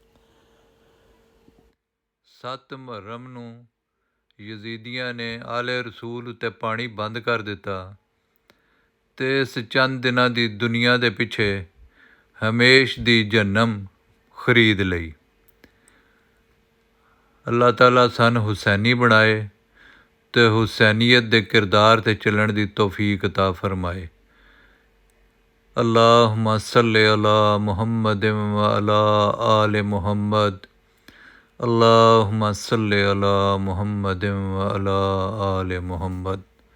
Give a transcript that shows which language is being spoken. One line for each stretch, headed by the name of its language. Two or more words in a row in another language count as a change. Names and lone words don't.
Punjabi: 7 ਮੁਹੱਰਮ ਨੂੰ ਯਜ਼ੀਦੀਆਂ ਨੇ ਆਲੇ ਰਸੂਲ ਉੱਤੇ ਪਾਣੀ ਬੰਦ ਕਰ ਦਿੱਤਾ ਅਤੇ ਇਸ ਚੰਦ ਦਿਨਾਂ ਦੀ ਦੁਨੀਆ ਦੇ ਪਿੱਛੇ ਹਮੇਸ਼ ਦੀ ਜਹੰਨਮ ਖਰੀਦ ਲਈ। ਅੱਲਾਹ ਤਾਲਾ ਸਾਨੂੰ ਹੁਸੈਨੀ ਬਣਾਏ ਅਤੇ ਹੁਸੈਨੀਅਤ ਦੇ ਕਿਰਦਾਰ 'ਤੇ ਚੱਲਣ ਦੀ ਤੌਫੀਕ ਅਤਾ ਫਰਮਾਏ।
Arabic: اللهم صل على محمد وعلى آل محمد، اللهم صل على محمد وعلى آل محمد.